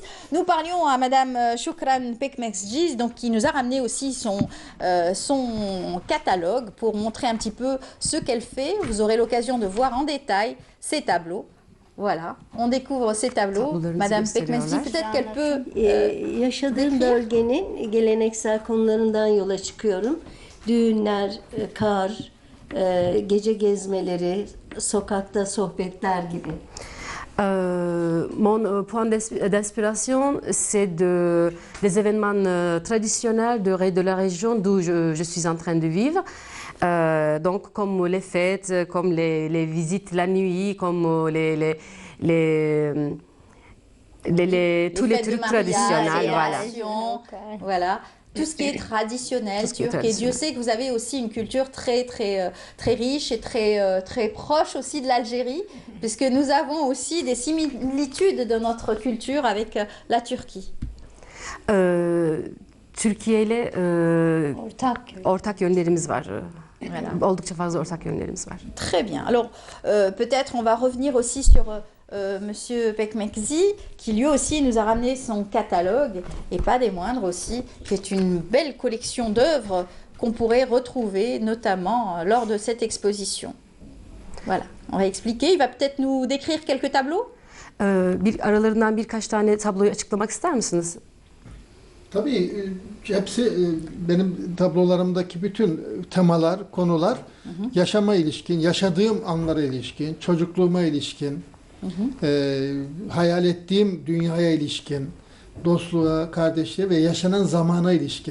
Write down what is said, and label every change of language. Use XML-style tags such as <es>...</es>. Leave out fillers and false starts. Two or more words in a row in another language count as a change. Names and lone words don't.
<fr>Nous parlions à Madame Choukran Pekmekji, donc qui nous a ramené aussi son catalogue pour montrer un petit peu ce qu'elle fait. Vous aurez l'occasion de voir en détail ces tableaux. Voilà, on découvre ces tableaux. Madame Pekmekji, peut-être qu'elle peut...</fr> <tr>Yaşadığım bölgenin geleneksel konularından yola çıkıyorum. Düğünler, kar, gece gezmeleri, sokakta sohbetler gibi.</tr> <fr>Mon point d'inspiration, c'est des événements traditionnels de la région d'où je suis en train de vivre. Donc, comme les fêtes, comme les visites la nuit, comme tous les trucs traditionnels. Voilà. Tout ce qui est traditionnel turc. Et Dieu sait que vous avez aussi une culture très riche et très proche aussi de l'Algérie, puisque nous avons aussi des similitudes de notre culture avec la Turquie.</fr> <tr>Türkiye ile ortak yönlerimiz var.</tr> <fr>Voilà.</fr> <tr>Oldukça fazla ortak yönlerimiz var.</tr> <fr>Très bien. Alors, peut-être on va revenir aussi sur Monsieur Pekmekzi, qui lui aussi nous a ramené son catalogue, et pas des moindres aussi, qui est une belle collection d'œuvres qu'on pourrait retrouver notamment lors de cette exposition. Voilà, on va expliquer. Il va peut-être nous décrire quelques tableaux.</fr> <tr>Aralarından birkaç tane tabloyu açıklamak ister misiniz? Tabii hepsi benim tablolarımdaki bütün temalar, konular yaşama ilişkin, yaşadığım anlara ilişkin, çocukluğuma ilişkin, hayal ettiğim dünyaya ilişkin, dostluğa, kardeşliğe ve yaşanan zamana ilişkin.</tr>